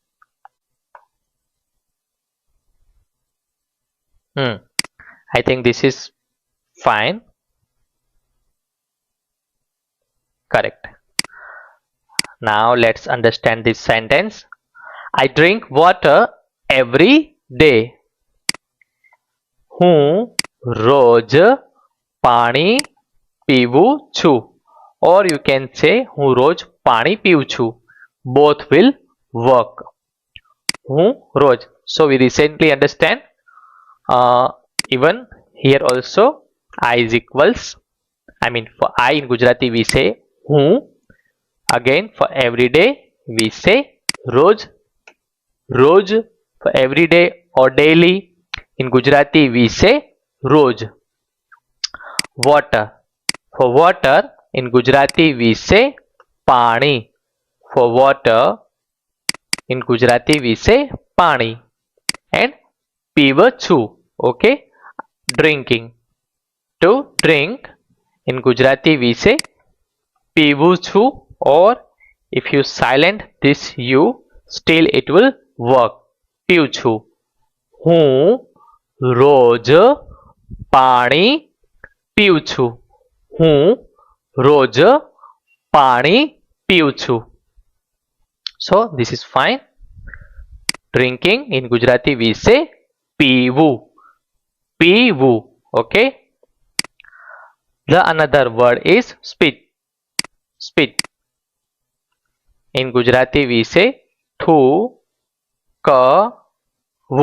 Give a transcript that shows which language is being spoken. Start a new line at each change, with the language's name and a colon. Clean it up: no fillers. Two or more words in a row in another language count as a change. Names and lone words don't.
English: I think this is fine. Correct. Now let's understand this sentence. I drink water every day.
Gujarati: હું રોજ પાણી પીવું છું.
English: or you can say
Gujarati: હું રોજ પાણી પીઉં છું.
English: Both will work.
Gujarati: હું રોજ.
English: So we recently understand even here also I is equals, I mean for I in Gujarati we say હું. Again for every day we say રોજ. રોજ for every day or daily in Gujarati we say રોજ. Water. For water in Gujarati we say પાણી. For water in Gujarati we say પાણી.
Gujarati: And પીવું છું,
English: okay, drinking. To drink in Gujarati we say
Gujarati: પીવું છું,
English: or if you silent this u, still it will work.
Gujarati: પીવું છું. હું રોજ પાણી પીઉં છું. હું રોજ પાણી પીઉં છું.
English: So this is fine. Drinking in Gujarati we say પીવું.
Gujarati: પીવું.
English: Okay. The another word is spit. Spit. In Gujarati we say થૂકવું.